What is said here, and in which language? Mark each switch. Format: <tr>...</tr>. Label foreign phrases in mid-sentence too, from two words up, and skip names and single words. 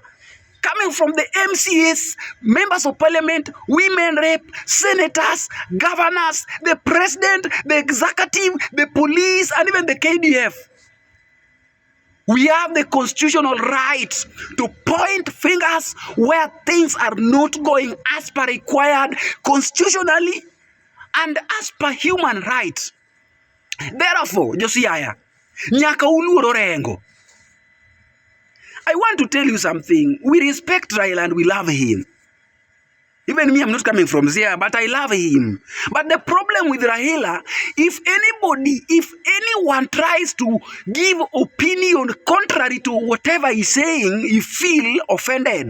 <en>Coming from the MCAs, members of parliament, women rep, senators, governors, the president, the executive, the police, and even the KDF. We have the constitutional right to point fingers where things are not going as per required constitutionally and as per human rights. Therefore, Josiah,</en> <luo>nyaka uluoro Orengo.</luo> <en>I want to tell you something. We respect Raila and we love him. Even me, I'm not coming from there, but I love him. But the problem with Raila, if anyone tries to give opinion contrary to whatever he's saying, you feel offended.</en>